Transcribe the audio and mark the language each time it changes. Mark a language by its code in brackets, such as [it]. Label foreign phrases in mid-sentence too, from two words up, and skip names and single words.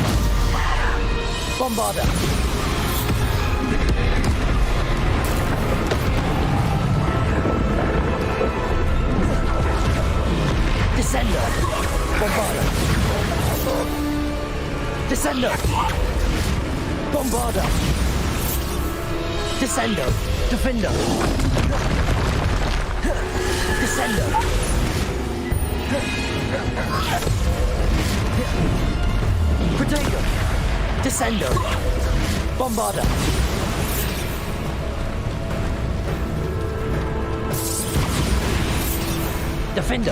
[la] Bombarda! Descendo! Bombarda! Descendo! Bombarda! Descendo! Defendo! Descendo! Protego! Descendo! Bombarda! Defendo!